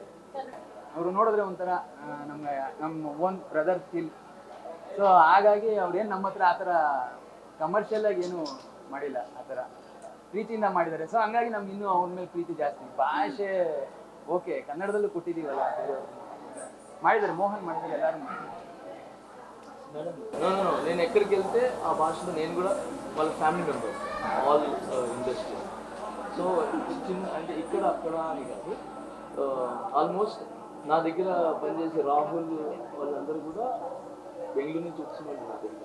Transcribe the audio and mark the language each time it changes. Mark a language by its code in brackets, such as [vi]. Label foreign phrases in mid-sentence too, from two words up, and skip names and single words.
[kn] ಅವರು ನೋಡಿದ್ರೆ ಒಂಥರ ನಮ್ಮ [en] own brother feel. [kn] ಸೊ ಹಾಗಾಗಿ ಅವ್ರೇನು ನಮ್ಮ ಹತ್ರ ಆ ಥರ ಕಮರ್ಷಿಯಲಾಗಿ ಏನು ಮಾಡಿಲ್ಲ, ಆ ಥರ ಪ್ರೀತಿಯಿಂದ ಮಾಡಿದ್ದಾರೆ. ಸೊ ಹಂಗಾಗಿ ನಮ್ಗೆ ಇನ್ನೂ ಅವ್ರ ಮೇಲೆ ಪ್ರೀತಿ ಜಾಸ್ತಿ. ಭಾಷೆ ಓಕೆ, ಕನ್ನಡದಲ್ಲೂ ಕೊಟ್ಟಿದ್ದೀವಲ್ಲ, ಮಾಡಿದ್ದಾರೆ, మోహన్ ಮಾಡಿದ್ದಾರೆ, ಎಲ್ಲರೂ ಮಾಡಿದ್ದಾರೆ. [te] నేను ఎక్కడికి వెళ్తే ఆ భాషలో నేను కూడా వాళ్ళ [en] family member, all industry. [te] సో చిన్న అంటే ఇక్కడ అక్కడ అని కాదు, ఆల్మోస్ట్ నా దగ్గర పనిచేసే రాహుల్ వాళ్ళందరూ కూడా బెంగళూరు నుంచి వచ్చిన వాళ్ళు నా దగ్గర.